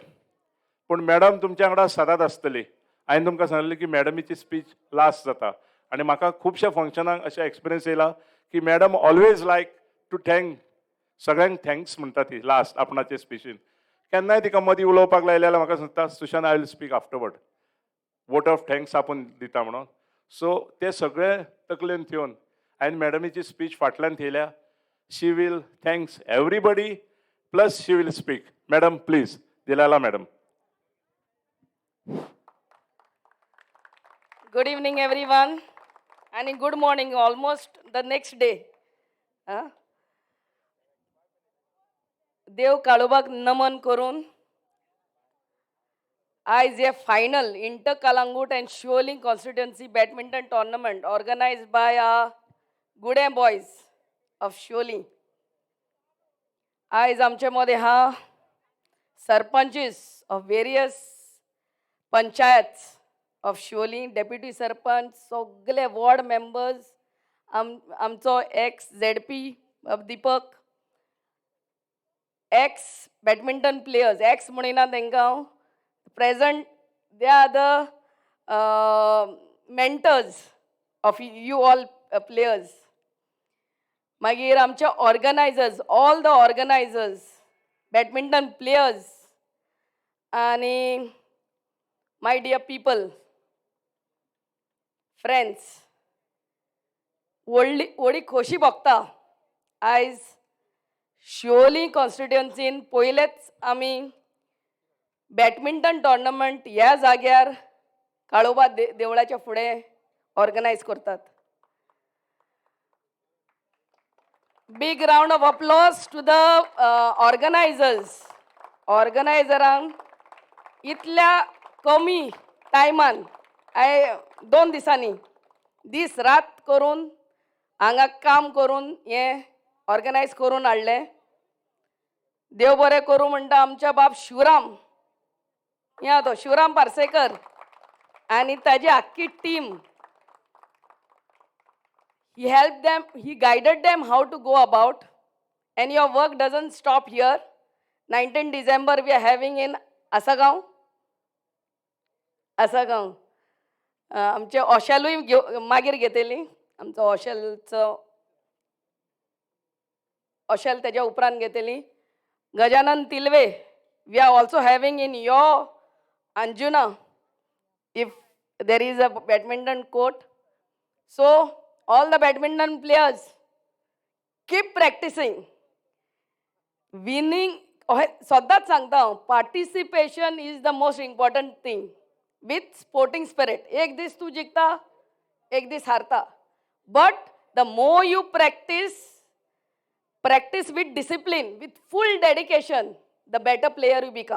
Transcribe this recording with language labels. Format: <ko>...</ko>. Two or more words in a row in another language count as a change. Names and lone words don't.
<kok>पूण मॅडम तुमच्या वांगडा सदांच आसतली. हांवें तुमकां सांगलें की मॅडमीची स्पीच लास्ट जाता आनी म्हाका खुबश्या फंक्शनाक अशें एक्सपिरियन्स येयला की मॅडम</kok> <en>always like to thank</en> <kok>सगळ्यांक थँक्स म्हणटा ती लास्ट आपणाचे स्पीचीन. केन्नाय तिका मदीं उलोवपाक लायलें जाल्यार म्हाका सांगता सुशांत</kok> <en>I will speak afterward. vote of thanks</en> <kok>आपूण दिता म्हणून. सो ते सगळे तकलेन ठेवन हांवें मॅडमीची स्पीच फाटल्यान थेयल्या.</kok> <en>She will thanks everybody plus she will speak. Madam please.</en> <kok>दिलाला मॅडम.</kok> <en>Good evening, everyone, and good morning, almost the next day.</en> <kok>देव काळोबाक नमन करून आयज हे</kok> <en>final inter Calangute and Siolim constituency badminton tournament organized by Gude Boys of Siolim.</en> <kok>आयज आमचे मदे हा</kok> <en>sarpanches of various panchayat of Siolim, deputy sarpanch,</en> <kok>सगळे</kok> <en>ward members,</en> <kok>आमचो</kok> <en>ex ZP</en> <kok>दीपक,</kok> <en>ex badminton players,</en> <kok>एक्स म्हणिना तांकां प्रेझंट,</kok> <en>they are the mentors of you all players.</en> <kok>मागीर आमचे ऑर्गनायझर्स,</kok> <en>all the organizers, badminton players</en> <kok>आनी</kok> <en>my dear people,</en> <kok>फ्रेंड्स, व्हडली खोशी भोगता आयज शिवोली कॉन्स्टिट्युएन्सीन पयलेच आमी</kok> <en>badminton tournament</en> <kok>ह्या जाग्यार काळोबा देवळाच्या फुडें ऑर्गनायज करतात.</kok> <en>Big round of applause to the organizers.</en> <kok>ऑर्गनायझरांक इतल्या कमी टायमान 2 दिसांनी दीस रात करून हांगा काम करून हें ऑर्गनायज करून हाडलें. देव बरें करूं म्हणटा आमच्या बाब शिवराम, या तो शिवराम पार्सेकर आनी ताजी आख्खी टीम.</kok> <en>He helped them, he guided them how to go about, and your work doesn't stop here. 19 December we are having in Asagaon.</en> <kok>आमचे ऑशेलूय मागीर घेतली, आमचो ऑशेल तेज्या उपरांत घेतली.</kok> <en>गजानन तिलवे we are also having in your Anjuna if there is a badminton court. So all the badminton players, keep practicing. Winning,</en> <kok>सदांच सांगता हांव,</kok> <en>participation is the most important thing with sporting spirit.</en> <kok>एक दीस तूं जिखता, एक दीस हारता,</kok> <en>but the more you practice with discipline, with full dedication, the better player you become.</en>